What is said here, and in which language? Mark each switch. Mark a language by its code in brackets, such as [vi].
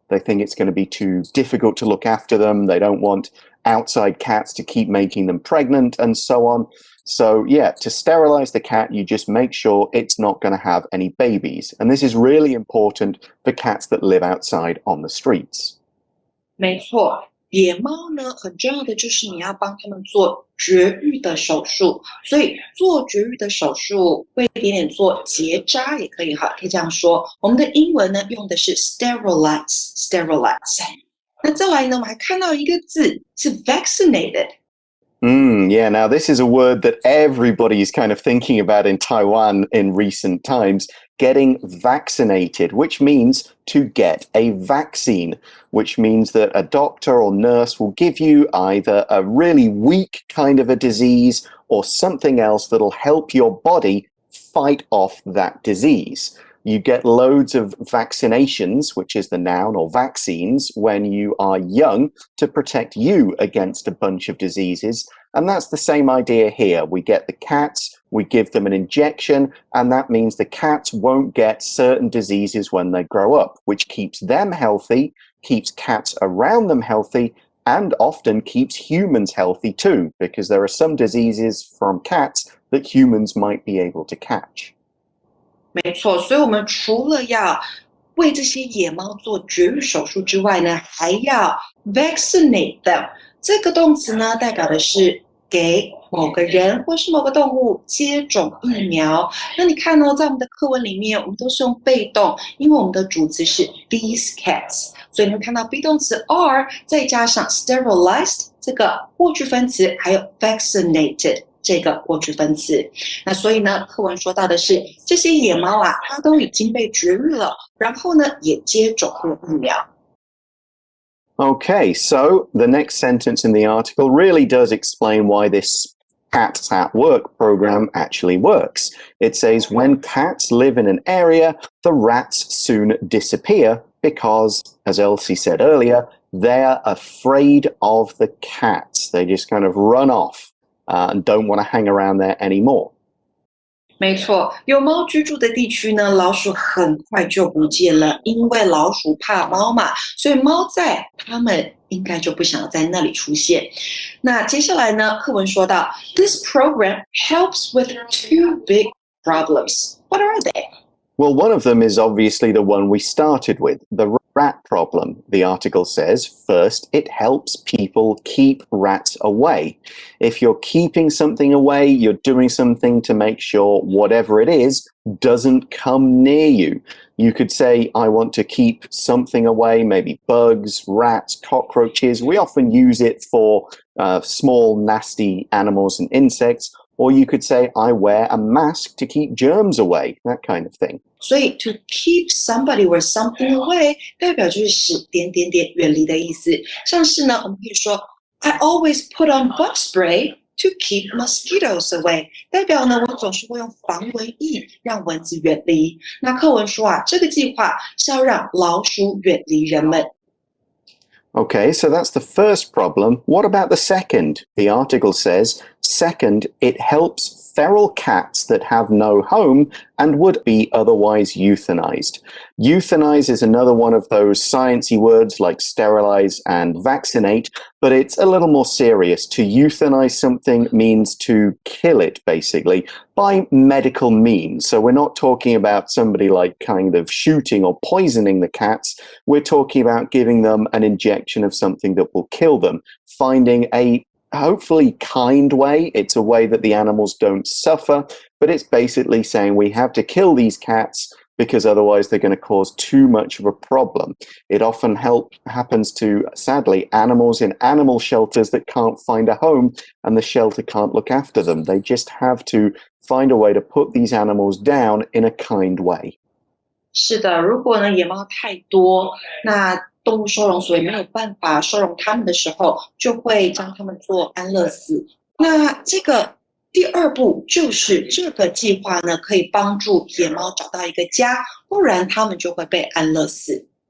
[en] They think it's going to be too difficult to look after them. They don't want outside cats to keep making them pregnant and so on. So yeah, to sterilize the cat, you just make sure it's not going to have any babies. And this is really important for cats that live outside on the streets. [zh] 没错，野猫呢，很重要的就是你要帮它们做绝育的手术，所以做绝育的手术会一点点做结扎也可以哈，可以这样说。我们的英文呢用的是 sterilize。那再来呢，我们还看到一个字是 vaccinated。 [en] Yeah, now this is a word that everybody is kind of thinking about in Taiwan in recent times, getting vaccinated, which means to get a vaccine, which means that a doctor or nurse will give you either a really weak kind of a disease or something else that'll help your body fight off that disease. You get loads of vaccinations, which is the noun, or vaccines, when you are young to protect you against a bunch of diseases. And that's the same idea here. We get the cats, we give them an injection, and that means the cats won't get certain diseases when they grow up, which keeps them healthy, keeps cats around them healthy, and often keeps humans healthy too, because there are some diseases from cats that humans might be able to catch. [zh] 没错，所以我们除了要为这些野猫做绝育手术之外呢，还要 [en] vaccinate them。 [zh] 这个动词呢，代表的是给某个人或是某个动物接种疫苗。那你看哦，在我们的课文里面，我们都是用被动，因为我们的主词是 [en] these cats， [zh] 所以你会看到 be 动词 are 再加上 sterilized 这个过去分词，还有 vaccinated。这个过去分词，那所以呢，课文说到的是这些野猫啊，它都已经被绝育了，然后呢，也接种过疫苗。 [en] Okay, so the next sentence in the article really does explain why this Cats at Work program actually works. It says when cats live in an area, the rats soon disappear because, as Elsie said earlier, they're afraid of the cats. They just kind of run off.And don't want to hang around there anymore. [zh] 没错，有猫居住的地区呢，老鼠很快就不见了，因为老鼠怕猫嘛，所以猫在，它们应该就不想要在那里出现。那接下来呢，课文说到 [en] ，This program helps with two big problems. What are they? Well, one of them is obviously the one we started with, the rat problem. The article says, first, it helps people keep rats away. If you're keeping something away, you're doing something to make sure whatever it is doesn't come near you. You could say, I want to keep something away, maybe bugs, rats, cockroaches. We often use it for small, nasty animals and insects.Or you could say, I wear a mask to keep germs away, that kind of thing. [zh] 所以 [en] to keep somebody or something away [zh] 代表就是使点点点远离的意思。像是呢，我们可以说 [en] I always put on bug spray to keep mosquitoes away [zh] 代表呢，我总是会用防蚊液让蚊子远离。那课文说啊，这个计划是要让老鼠远离人们。 [en] Okay, so that's the first problem. What about the second? The article says, second, it helps feral cats that have no home and would be otherwise euthanized. Euthanize is another one of those sciencey words like sterilize and vaccinate, but it's a little more serious. To euthanize something means to kill it, basically, by medical means. So we're not talking about somebody like kind of shooting or poisoning the cats. We're talking about giving them an injection of something that will kill them, finding a hopefully kind way. It's a way that the animals don't suffer, but it's basically saying we have to kill these cats because otherwise they're going to cause too much of a problem. It often happens to, sadly, animals in animal shelters that can't find a home and the shelter can't look after them. They just have to find a way to put these animals down in a kind way. [zh] 是的，如果呢野猫太多，那动物收容所也没有办法收容它们的时候，就会将它们做安乐死，那这个第二步就是这个计划呢，可以帮助野猫找到一个家，不然它们就会被安乐死。